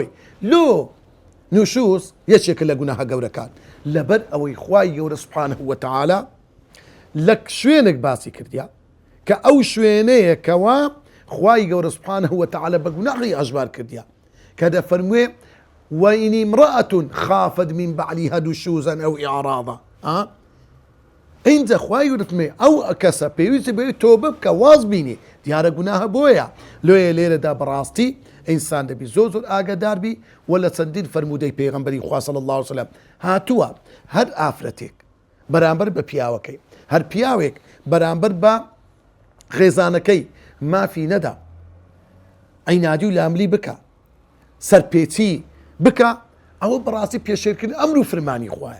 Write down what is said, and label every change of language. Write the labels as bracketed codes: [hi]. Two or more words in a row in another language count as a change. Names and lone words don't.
[ckb] لۆ نوشوز یەکێکە لە گوناحە گەورەکان لەبەر ئەوەی خوای گەورە [ar] سوبحانه وتعالى [ckb] لە شوێنێک باسی کردیا کە ئەو شوێنەیە کەوا خوای گەورە [ar] سوبحانه وتعالى [ckb] بە گوناحی ئەژبار کردیا کە دەفەرموێ [ar] وإن امرأة خافت من بعلها نشوزا أو إعراضا [ckb] اینجا خوای گەورەتمێ ئەو کەسە پێویستی بێ تۆبە بکە واز بینی دیارە گوناحە بۆیە. لۆیە لێرەدا بەڕاستی ئینسان دەبی زۆر ئاگادار بی و لە چەندین فەرموودەی پێغەمبەری خوا [ar] صلی الله عليه وسلم [ckb] هاتووە هەر ئافرەتێک بەرامبەر بە پیاوەکەی هەر پیاوێک بەرامبەر بە خێزانەکەی مافی نەدا عینادی و لاملی بکە سەرپێچی بکە ئەوە بەڕاستی پێشێرکردن ئەمر و فەرمانی خوایە.